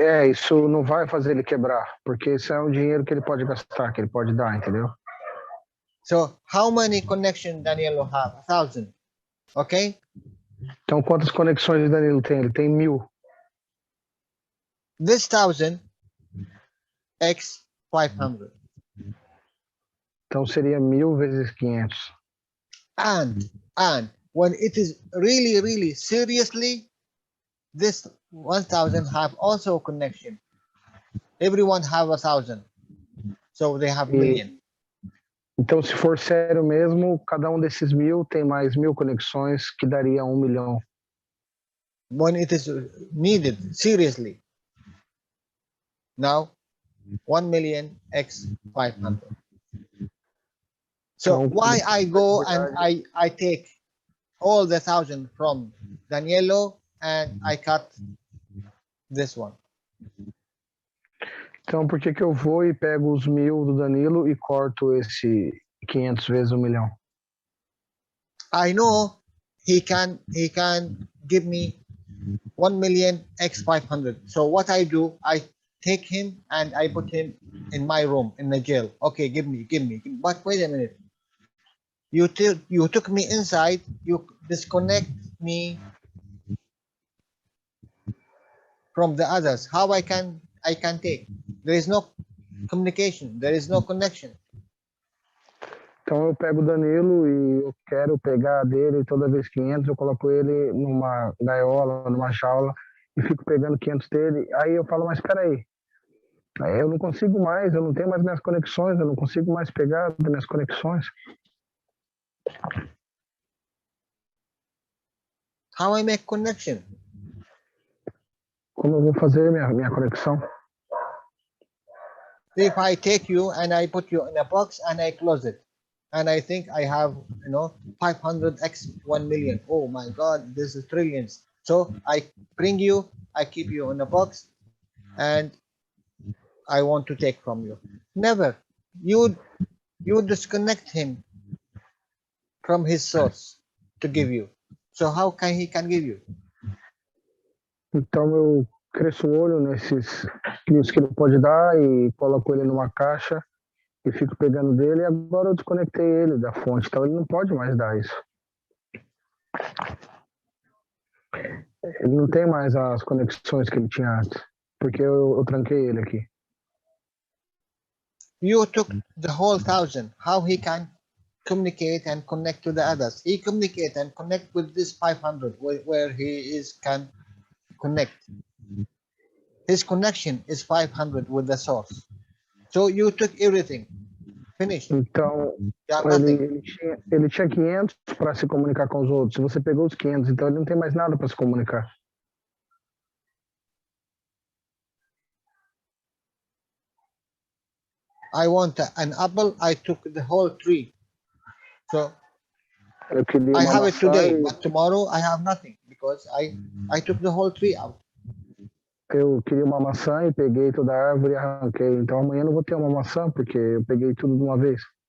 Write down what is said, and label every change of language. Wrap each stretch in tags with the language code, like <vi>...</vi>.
<pt>Isso não vai fazer ele quebrar, porque isso é um dinheiro que ele pode gastar, que ele pode dar, entendeu?</pt> <en>So how many connection Danielo have? 1,000. Okay.</en> <pt>Então quantas conexões Danilo tem? Ele tem 1.000.</pt> <en>This 1,000 x 500.</en> <pt>Então seria 1.000 vezes 500.</pt> <en>And when it is really seriously, this 1,000 have also connection. Everyone have 1,000, so they have million.</en> <pt>Então, se for sério mesmo, cada desses 1.000 tem mais 1.000 conexões, que daria 1 milhão.</pt> <en>When it is needed, seriously. Now, 1 million x 500. So</en> <pt>Então,</pt> <en>why I go and I take all the 1,000 from Danielo and I cut this one?</en> <pt>Então, por que eu vou e pego os 1.000 do Danilo e corto esse 500 vezes 1 milhão?</pt> <en>I know he can give me 1 million x 500. So what I do, I take him and I put him in my room in the jail. Okay, give me. But wait a minute. You took me inside. You disconnect me from the others. How I can take? There is no communication. There is no connection.</en> <pt>Então eu pego o Danilo e eu quero pegar dele, toda vez que entra eu coloco ele numa gaiola, numa jaula e fico pegando 500 dele. Aí eu falo, mas espera aí, eu não consigo mais, eu não tenho mais minhas conexões, eu não consigo mais pegar das minhas conexões.</pt> <en>How I make connection?</en> <pt>Como eu vou fazer minha conexão?</pt> <en>If I take you and I put you in a box and I close it, and I think I have 500x 1 million. Oh my God, this is trillions. So I bring you, I keep you in a box, and I want to take from you. Never. You disconnect him from his source to give you. So how can he give you?</en> <pt>Então eu cresço o olho nisso que ele pode dar e coloco ele numa caixa e fico pegando dele, e agora eu desconectei ele da fonte, então ele não pode mais dar isso. Ele não tem mais as conexões que ele tinha antes, porque eu tranquei ele aqui.</pt> <en>You took the whole 1,000. How he can communicate and connect to the others? He communicate and connect with this 500 where he can connect. His connection is 500 with the source. So you took everything. Finished.</en> <pt>Então,</pt> <en>Nothing.</en> <pt>ele tinha 500 para se comunicar com os outros. Você pegou os 500, então ele não tem mais nada para se comunicar.</pt> <en>I want an apple. I took the whole tree. So</en> <pt>Eu queria</pt> <en>I</en> <pt>uma</pt> <en>have it</en> <pt>maçã</pt> <en>today,</en> <pt>e</pt> <en>but tomorrow I have nothing because I took the whole tree out.</en> <pt>eu queria uma maçã e peguei toda a árvore e arranquei. Então amanhã eu não vou ter uma maçã porque eu peguei tudo de uma vez.</pt>